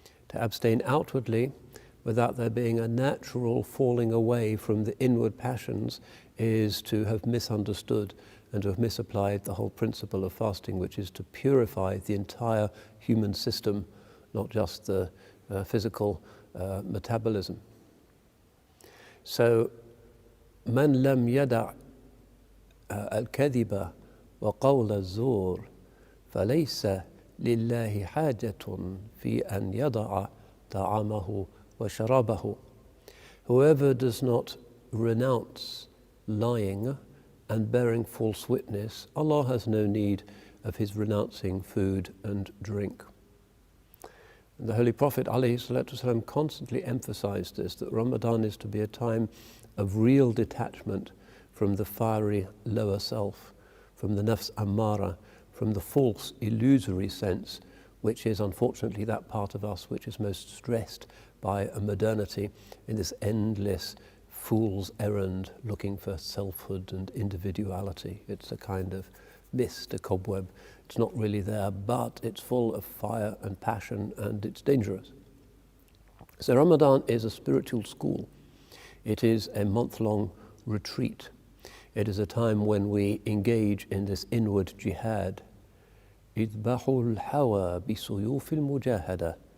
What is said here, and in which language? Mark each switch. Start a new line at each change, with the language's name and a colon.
English: To abstain outwardly without there being a natural falling away from the inward passions is to have misunderstood and to have misapplied the whole principle of fasting, which is to purify the entire human system, not just the physical metabolism.
Arabic: So, من لم يدع الكذب وقول الزور فليس لله حاجة في أن يضع طعامه وشرابه.
English: Whoever does not renounce lying and bearing false witness, Allah has no need of his renouncing food and drink. And the Holy Prophet ﷺ constantly emphasized this, that Ramadan is to be a time of real detachment from the fiery lower self, from the nafs ammara, from the false illusory sense, which is unfortunately that part of us which is most stressed by a modernity in this endless fool's errand looking for selfhood and individuality. It's a kind of mist, a cobweb. It's not really there, but it's full of fire and passion, and it's dangerous. So Ramadan is a spiritual school. It is a month-long retreat. It is a time when we engage in this inward jihad.
Arabic: اذبحوا الهوى بسيوف المجاهدة.